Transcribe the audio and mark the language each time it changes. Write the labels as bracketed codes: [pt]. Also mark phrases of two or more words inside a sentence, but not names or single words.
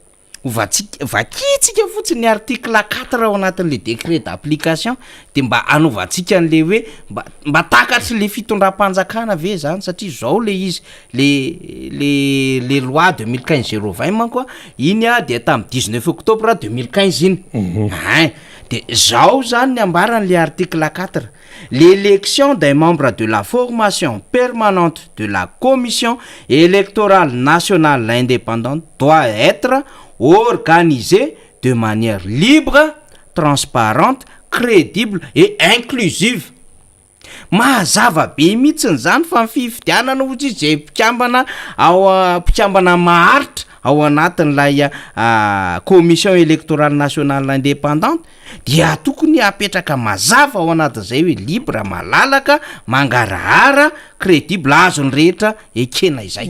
[mg] vakitsika fotsiny ny article 4 ao anatin'le [fr] décret d'application [mg] de mba anovantsika an'le hoe mba takatry le fitondram-panjakana ve zany satria zao le izy le loi 2015-020 manko iny de tamin'ny 19 octobre 2015 iny de zao zany ny ambaran'le article 4 [fr] l'élection des membres de la formation permanente de la commission électorale nationale indépendante doit être organisée de manière libre, transparente, crédible et inclusive. [mg] Mazava be mihitsy zany fa fifidianana ohatry zay mpikambana ao mpikambana maharitra ao anatin'lay [fr] commission électorale nationale indépendante [mg] dia tokony apetraka mazava ao anatin'izay hoe libre, malalaka, mangarahara, crédible, azony rehetra ekena izay